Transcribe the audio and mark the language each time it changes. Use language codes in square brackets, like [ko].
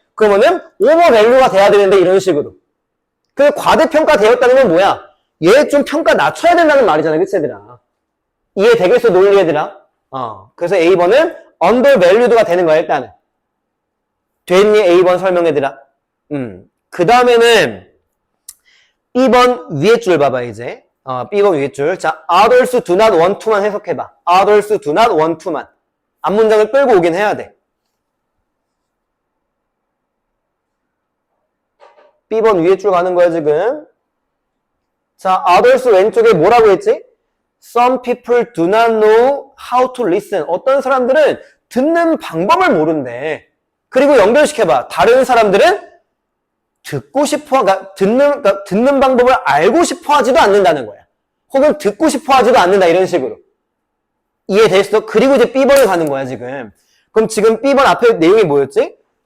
[ko] 그러면은 오버밸류가 돼야 되는데 이런 식으로. 그 과대평가되었다는 건 뭐야? 얘 좀 평가 낮춰야 된다는 말이잖아 그치 얘들아? 이해되겠어, 논리 얘들아? 그래서 A번은 undervalued가 되는 거야, 일단은. 됐니, A번 설명 얘들아? 그 다음에는 B번 위에 줄 봐봐, 이제. B번 위에 줄. 자, [en] others do not want to [ko] 만 해석해봐. [en] others do not want to [ko] 만. 앞문장을 끌고 오긴 해야 돼. B번 위에 줄 가는 거야, 지금. 자, others 왼쪽에 뭐라고 했지? [en] Some people do not know how to listen. [ko] 어떤 사람들은 듣는 방법을 모른대. 그리고 연결시켜봐. 다른 사람들은 듣고 싶어, 그러니까 듣는 방법을 알고 싶어 하지도 않는다는 거야. 혹은 듣고 싶어 하지도 않는다, 이런 식으로. 이해됐어? 그리고 이제 B번을 가는 거야, 지금. 그럼 지금 B번 앞에 내용이 뭐였지?